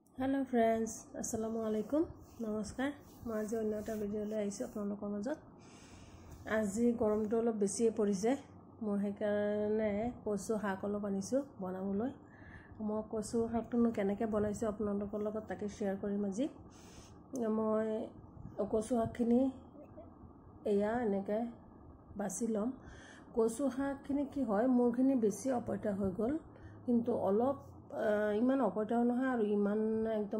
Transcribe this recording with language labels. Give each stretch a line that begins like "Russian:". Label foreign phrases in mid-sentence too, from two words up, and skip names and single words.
English: hello friends
Arabic: السلام عليكم
Hindi: नमस्कार मैं आज अन्य
Assamese: এটা ভিডিঅ'লৈ আহিছো আপোনালোকৰ মাজত আজি গৰমটো অলপ বেছি পৰিছে মই সেইকাৰণে কচু শাক অলপ আনিছো বনাবলৈ মই কচু শাকটো কেনেকৈ বনাইছো আপোনালোকৰ লগত তাকে শেয়াৰ কৰিম আজি মই কচু শাকখিনি এয়া এনেকৈ বাছি লম কচু শাকখিনি কি হয় মোৰখিনি বেছি অপইতা হৈ গল কিন্তু অলপ ইমান অপইতাও নহয় আৰু ইমান একদম